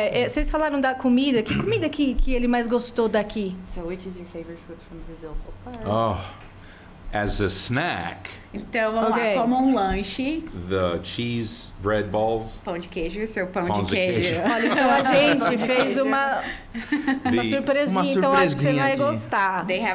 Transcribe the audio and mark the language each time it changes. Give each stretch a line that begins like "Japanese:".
Portuguese: Vocês falaram da comida. Que comida que ele mais gostou daqui?
English: So which is your favorite food from Brazil so far? Oh, as a snack.
Portuguese: Então, vamos lá, como um lanche.
English: The cheese bread balls.
Portuguese: Pão de queijo, seu pão de queijo. Olha, então a gente fez uma surpresinha, então acho que você vai gostar.